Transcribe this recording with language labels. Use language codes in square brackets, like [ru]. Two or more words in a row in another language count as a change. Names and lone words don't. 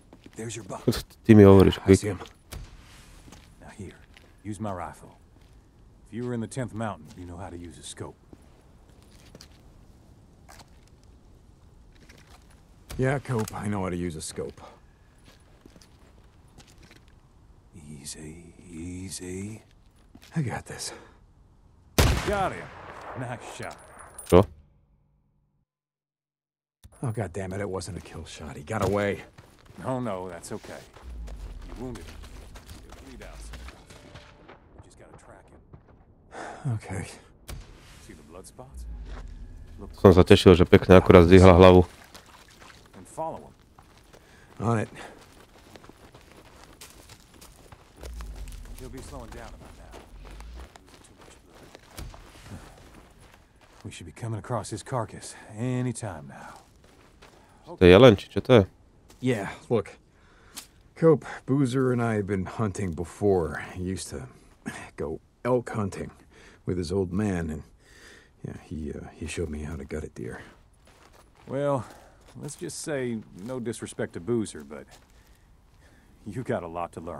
[en] There's your buck. [sk] Ty mi hovoríš, [en] I Quick. see him. Now here, use my rifle. If you were in the 10th mountain, you know how to use a scope. Yeah, Cope, I know how to use a scope. Easy, easy. I got this. Got him. Nice shot. [sk] Čo? [en] Oh, God damn it, it wasn't a kill shot. He got away. Oh no, that's okay. You wounded him. He'll bleed out soon. You just gotta track him. Okay. See the blood spots? Look [sk] Som sa tešil, že pekne akurát zdvihla hlavu. [en] and follow him. On it. He'll be slowing down about now. Losing too much blood. We should be coming across his carcass any time now. [sk] To je jelen, či čo to je? [en] Yeah, look. Cope, Boozer and I have been hunting before. He used to go elk hunting with his old man, and yeah, he showed me how to gut a deer. Well, let's just say, no disrespect to Boozer, but you got a lot to learn.